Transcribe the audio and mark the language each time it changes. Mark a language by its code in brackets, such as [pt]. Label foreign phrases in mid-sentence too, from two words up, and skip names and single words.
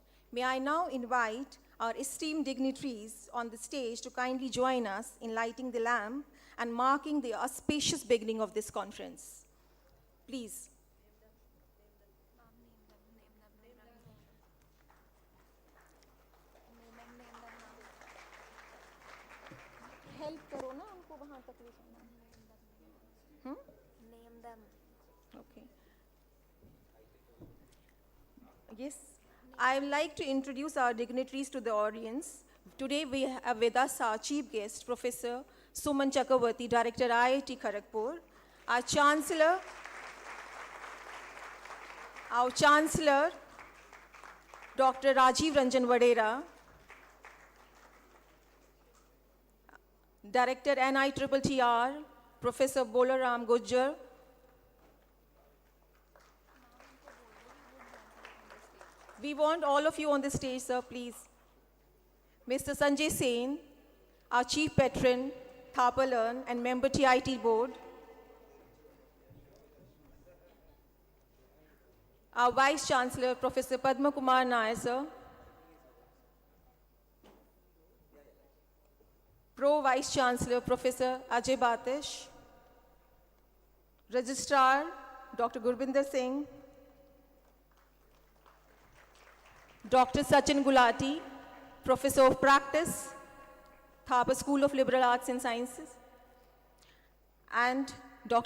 [en] May I now invite our esteemed dignitaries on the stage to kindly join us in lighting the lamp and marking the auspicious beginning of this conference. [hi] Please. Help करो ना उनको वहाँ तक ले जाना. [en] Name them. Okay. Yes, I would like to introduce our dignitaries to the audience. Today we have with us our chief guest, Professor Suman Chakravarti, Director IIT Kharagpur, our Chancellor, Dr. Rajiv Ranjan Vadera, Director NITTR, Professor Bolaram Gujjar, we want all of you on the stage, sir, please. Mr. Sanjay Sen, our Chief Patron, Thapar Learn, and member TIT Board. Our Vice Chancellor, Professor Padma Kumar Nair, sir. Pro Vice Chancellor, Professor Ajay Batish. Registrar, Dr. Gurbinder Singh. Dr. Sachin Gulati, Professor of Practice, Thapar School of Liberal Arts and Sciences, and Dr.